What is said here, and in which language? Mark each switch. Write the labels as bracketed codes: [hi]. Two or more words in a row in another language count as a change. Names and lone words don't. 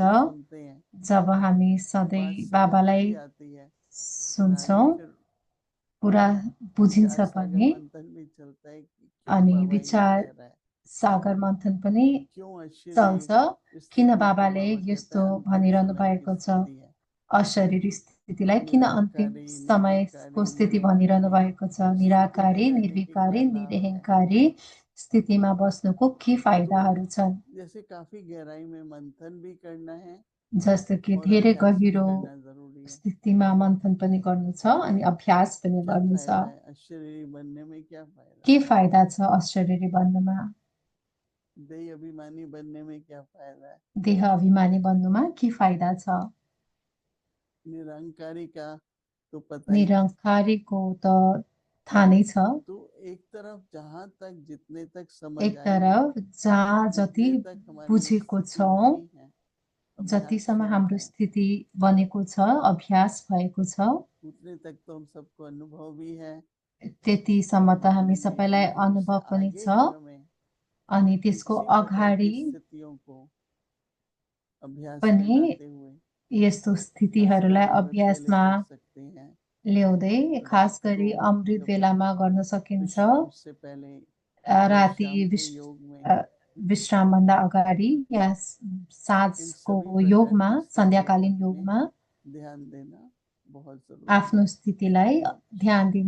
[ne] जब हामी सधैँ बाबालाई सुन्छौं पुरा बुझिन्छ पनि अनि विचार सागर मन्थन पनि चल्छ। किन बाबाले यस्तो भनिरहनु भएको छ, अशरीरी स्थितिलाई किन अन्तिम समयको स्थिति भनिरहनु भएको छ। निराकारी, निर्विकारी, निरहंकारी स्थितिमा बस्नुको के फाइदाहरू छन्। [hi] जैसे काफी गहराई में मंथन भी करना है [ne] जस्तो कि [hi] और [ne] धेरै [hi] अभ्यास भी [ne] गहिरो [hi] करना जरूरी है। [ne] स्थितिमा मन्थन पनि गर्नु छ अनि अभ्यास पनि [hi] क्या [ne] गर्नु छ। [hi] फायदा है अशरीरी बनने में, क्या फायदा [ne] के [hi] है? [ne] फाइदा छ अशरीरी बन्नुमा? [hi] देह अभिमानी बनने में क्या फायदा है? [ne] देह अभिमानी बन्नुमा के फाइदा छ? [hi] निरंकारी का तो पता ही है। [ne] निरङ्कारीको त थाहा नै छ। [hi] तो एक तरफ जहां तक जितने तक समझ [ne] एक [hi] आई है, [ne] तरफ जहाँ जति [hi] जितने तक हमारी [ne] बुझेको [hi] स्थिति [ne] छौँ, [hi] बनी है, अभ्यास [ne] जतिसम्म [hi] शुरू [ne] हाम्रो [hi] है, [ne] स्थिति बनेको छ, अभ्यास भएको छ, [hi] उतने तक तो हम सबको अनुभव भी है। [ne] त्यतिसम्म [hi] और [ne] त हामी [hi] मालूम नहीं है, [ne] सबैलाई [hi] लेकिन उससे [ne] अनुभव पनि [hi] आगे [ne] छ। [hi] भी हमें [ne] अनि त्यसको [hi] इसी प्रकार [ne] अगाडि [hi] की स्थितियों को अभ्यास में [ne] पनि [hi] लाते हुए [ne] यस्तो [hi] खासकर [ne] स्थितिहरूलाई [hi] अमृत वेले [ne] अभ्यासमा [hi] कर सकते हैं। [ne] ल्याउँदै खास [hi] रात को [ne] गरी अमृत [hi] जब [ne] बेलामा गर्न सकिन्छ। [hi] विश्राम से पहले या [ne] राति [hi] शाम के योग में [ne] विश्रामभन्दा अगाडि या [hi] इन [ne] साँझको [hi] सभी प्रकार [ne] योगमा, [hi] की स्थितियों [ne] सन्ध्याकालीन [hi] में [ne] योगमा [hi] ध्यान देना बहुत जरूरी [ne] आफ्नो [hi] है। [ne] स्थितिलाई [hi] ओम [ne] ध्यान [hi] शांति।